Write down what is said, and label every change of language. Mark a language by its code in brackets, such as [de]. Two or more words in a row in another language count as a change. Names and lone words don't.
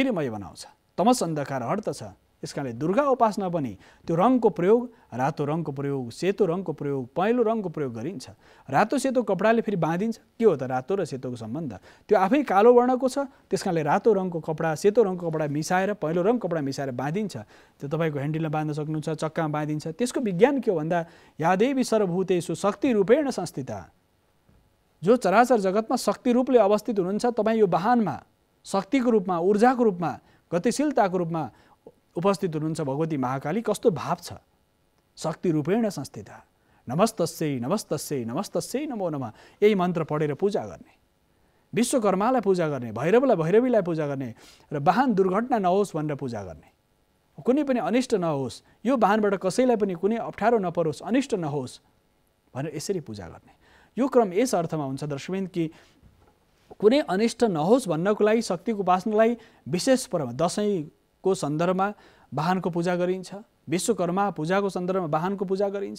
[ne] तमस अन्धकार हट्दछ, यस कारणले दुर्गा उपासना पनि त्यो रङको प्रयोग, रातो रङको प्रयोग, सेतो रङको प्रयोग, पहेँलो रङको प्रयोग गरिन्छ। रातो सेतो कपडाले फेरि बाँधिन्छ। के हो त रातो र सेतोको सम्बन्ध? त्यो आफै कालो वर्णको छ, त्यस कारणले रातो रङको कपडा सेतो रङको कपडा मिसाएर पहेँलो रङको कपडा मिसाएर बाँधिन्छ। त्यो तपाईँको ह्यान्डलमा बाँध्न सक्नुहुन्छ, चक्कामा बाँधिन्छ। त्यसको विज्ञान के हो भन्दा [sa] या देवी सर्वभूतेषु शक्ति रूपेण संस्थिता, [ne] जो चराचर जगतमा शक्ति रूपले अवस्थित हुनुहुन्छ, तपाईँ यो वाहनमा शक्तिको रूपमा, ऊर्जाको रूपमा, गतिशीलताको रूपमा उपस्थित हुनुहुन्छ भगवती महाकाली। कस्तो भाव छ? [sa] शक्ति रूपेण संस्थिता। नमस्तस्यै नमस्तस्यै नमस्तस्यै नमो नमः, [ne] यही मन्त्र पढेर पूजा गर्ने, विश्वकर्मालाई पूजा गर्ने, भैरवलाई भैरवीलाई पूजा गर्ने र वाहन दुर्घटना नहोस् भनेर पूजा गर्ने। कुनै पनि अनिष्ट नहोस्, यो वाहनबाट कसैलाई पनि कुनै अप्ठ्यारो नपरोस्, अनिष्ट नहोस् भनेर यसरी पूजा गर्ने। यो क्रम यस अर्थमा हुन्छ दर्शकवृन्द कि कुनै अनिष्ट नहोस् भन्नको लागि शक्तिको उपासनालाई विशेष पर्व दशैँको सन्दर्भमा वाहनको पूजा गरिन्छ, विश्वकर्मा पूजाको सन्दर्भमा वाहनको पूजा गरिन्छ।